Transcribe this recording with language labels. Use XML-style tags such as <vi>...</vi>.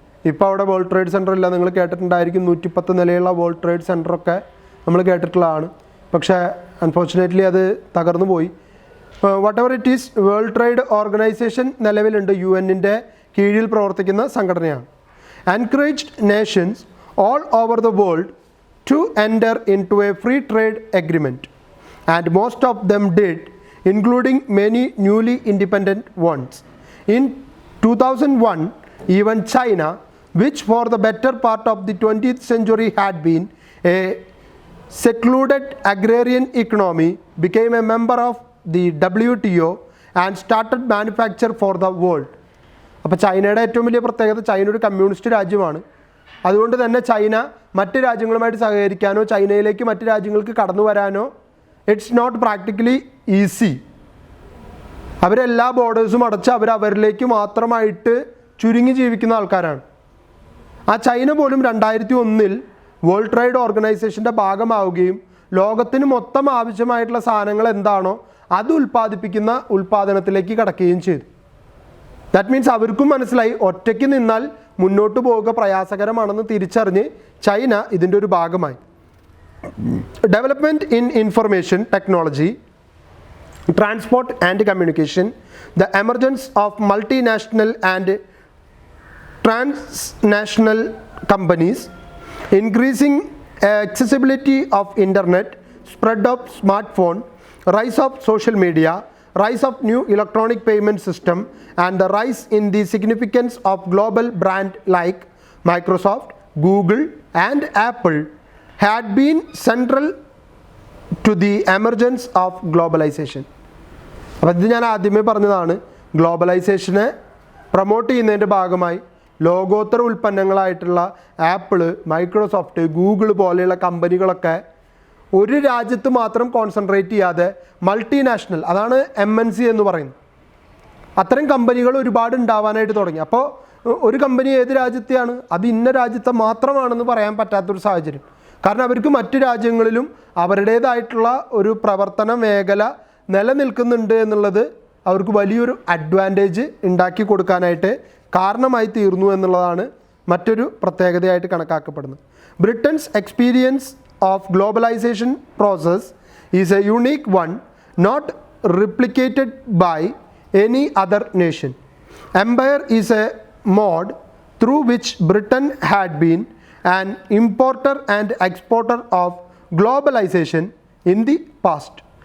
<ml>ഇപ്പോൾ അവിടെ world trade centre ഇല്ല. നിങ്ങൾ കേട്ടിട്ടുണ്ടായിരിക്കും 110 നിലയുള്ള വേൾഡ് ട്രേഡ് സെൻറ്ററൊക്കെ നമ്മൾ കേട്ടിട്ടുള്ളതാണ്. പക്ഷേ അൺഫോർച്ചുനേറ്റ്ലി അത് തകർന്നു പോയി.</ml> <en>whatever it is,</en> <ml>world trade organisation നിലവിലുണ്ട്, UN-ൻ്റെ കീഴിൽ പ്രവർത്തിക്കുന്ന സംഘടനയാണ്.</ml> <en>Encouraged nations all over the world to enter into a free trade agreement, and most of them did, including many newly independent ones. In 2001, even China, which for the better part of the 20th century had been a secluded agrarian economy, became a member of the WTO and started manufacture for the world.</en> <ml>അപ്പോൾ ചൈനയുടെ ഏറ്റവും വലിയ പ്രത്യേകത, China ഒരു communist രാജ്യമാണ്. അതുകൊണ്ട് തന്നെ China മറ്റ് രാജ്യങ്ങളുമായിട്ട് സഹകരിക്കാനോ ചൈനയിലേക്ക് മറ്റ് രാജ്യങ്ങൾക്ക് കടന്നു വരാനോ</ml> <en>It's not practically easy.</en> <ml>അവരെല്ലാ ബോർഡേഴ്സും അടച്ച് അവരിലേക്ക് മാത്രമായിട്ട് ചുരുങ്ങി ജീവിക്കുന്ന ആൾക്കാരാണ്. ആ ചൈന പോലും 2001 വേൾഡ് ട്രേഡ് ഓർഗനൈസേഷൻ്റെ ഭാഗമാവുകയും ലോകത്തിന് മൊത്തം ആവശ്യമായിട്ടുള്ള സാധനങ്ങൾ എന്താണോ അത് ഉൽപ്പാദിപ്പിക്കുന്ന ഉൽപ്പാദനത്തിലേക്ക് കടക്കുകയും ചെയ്തു.</ml> <en>that means</en> <ml>അവർക്കും മനസ്സിലായി ഒറ്റയ്ക്ക് നിന്നാൽ മുന്നോട്ട് പോവുക പ്രയാസകരമാണെന്ന് തിരിച്ചറിഞ്ഞ് ചൈന ഇതിൻ്റെ ഒരു ഭാഗമായി.</ml> <en>Development in information technology, transport and communication, the emergence of multinational and transnational companies, increasing accessibility of internet, spread of smartphone, rise of social media, rise of new electronic payment system, and the rise in the significance of global brand like Microsoft, Google and Apple had been central to the emergence of globalization.</en> <ml>അപ്പോൾ ഇത് ഞാൻ ആദ്യമേ പറഞ്ഞതാണ്, ഗ്ലോബലൈസേഷനെ promote ചെയ്യുന്നതിൻ്റെ ഭാഗമായി ലോകോത്തര ഉൽപ്പന്നങ്ങളായിട്ടുള്ള apple, Microsoft, Google പോലെയുള്ള കമ്പനികളൊക്കെ ഒരു രാജ്യത്ത് മാത്രം കോൺസെൻട്രേറ്റ് ചെയ്യാതെ മൾട്ടിനാഷണൽ, അതാണ് MNC എന്ന് പറയുന്നത്, അത്തരം കമ്പനികൾ ഒരുപാട് ഉണ്ടാവാനായിട്ട് തുടങ്ങി. അപ്പോൾ ഒരു കമ്പനി ഏത് രാജ്യത്തെയാണ്, അത് ഇന്ന രാജ്യത്തെ മാത്രമാണെന്ന് പറയാൻ പറ്റാത്തൊരു സാഹചര്യം. കാരണം അവർക്ക് മറ്റു രാജ്യങ്ങളിലും അവരുടേതായിട്ടുള്ള ഒരു പ്രവർത്തന മേഖല നിലനിൽക്കുന്നുണ്ട് എന്നുള്ളത് അവർക്ക് വലിയൊരു അഡ്വാൻറ്റേജ് ഉണ്ടാക്കി കൊടുക്കാനായിട്ട് കാരണമായി തീർന്നു എന്നുള്ളതാണ് മറ്റൊരു പ്രത്യേകതയായിട്ട് കണക്കാക്കപ്പെടുന്നത്.</ml> <en>Britain's experience of globalization process is a unique one, not replicated by any other nation. Empire is a mode through which Britain had been an importer and exporter of globalization in the past.</en>